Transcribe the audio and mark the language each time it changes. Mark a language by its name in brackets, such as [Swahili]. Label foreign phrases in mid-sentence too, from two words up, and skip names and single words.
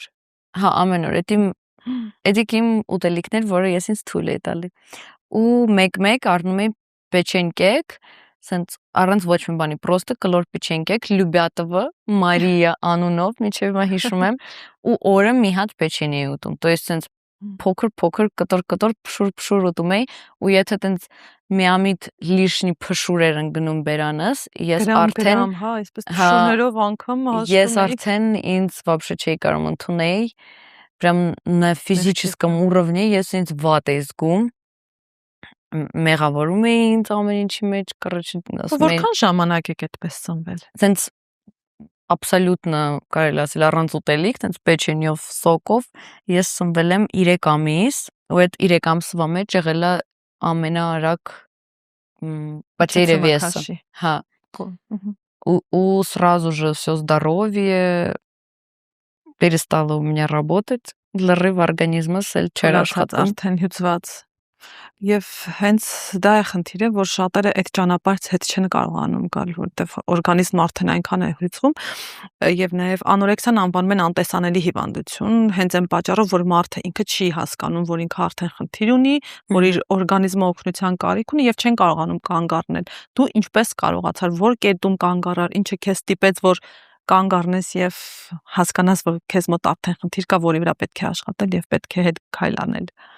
[Armenian] Հա, ամեն օր։ Էդի իմ ուտելիքներ, որը ես ինձ թույլ էի տալի։ Ու մեկ-մեկ առնում էի печенькек, սենց առանց ոչ մի բանի, просто կլոր печенькек, Լյուբյատովը, Մարիա անունով, միջև հիմա հիշում եմ, ու օրը մի հատ печенье էի ուտում։ [Russian] То есть [Armenian] սենց փոքր կտոր փշուր ուտում էի, ու եթե տենց միամիտ լիշնի փշուր էր ընկնում բերանս, ես արդեն հա, այսպես փշուրներով անգամ հաշվում էի։ Ես արդեն ինձ вообще չէի կարող ընդունել, [Russian] прям на физическом уровне [Armenian] ես ինձ վատ էի զգում, մեղավորում էի ինձ ամեն ինչի մեջ, короче, ասում էի։ Որքան ժամանակ եք այդպես ծնվել։ Սենց абсолютно կարելի ասել առանց ուտելիք, տենց печеньով, սոկով ես ծնվել եմ 3 ամիս, ու այդ 3 ամսվա մեջ եղել է ամենաարագ [Russian] потеря веса. Հա։ У сразу же все здоровье перестало у меня работать, [Armenian] լրիվ օրգանիզմը սել չէր աշխատում, արդեն հյուծված։ Եվ հենց դա է խնդիրը, որ շատերը այդ ճանապարհից հետ չեն կարողանում գալ, որտեղ օրգանիզմը արդեն այնքան է հյուծվում, եւ նաեւ անորեքսիան անվանում են անտեսանելի հիվանդություն, հենց այն պատճառով, որ մարդը ինքը չի հասկանում, որ ինքը արդեն խնդիր ունի, որ իր օրգանիզմը օգնության կարիք ունի եւ չեն կարողանում կանգ առնել։ Դու ինչպես կարողացար, որ կետում կանգ առար, ինչը քեզ ստիպեց, որ կանգ առնես եւ հասկանաս, որ քեզ մոտ արդեն խնդիր կա, որի վրա պետք է աշխատել եւ պետք է հետ քայլ անել։